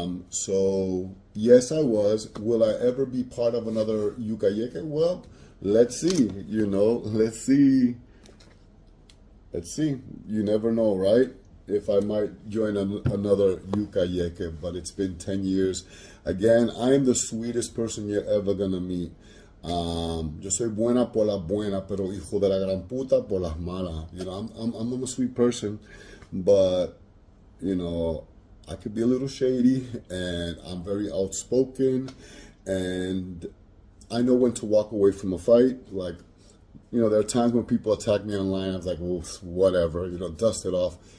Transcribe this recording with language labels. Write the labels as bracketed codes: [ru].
[en] So yes, I was. Will I ever be part of another Yuka Yeke? Well, let's see, let's see. You never know, right? If I might join another Yuka Yeke, but it's been 10 years. Again, I am the sweetest person you're ever gonna meet. [es] Yo soy buena por las buenas, pero hijo de la gran puta por las malas. [en] I'm a sweet person, but I could be a little shady, and I'm very outspoken, and I know when to walk away from a fight. Like, there are times when people attack me online. I was like, well, whatever, dust it off.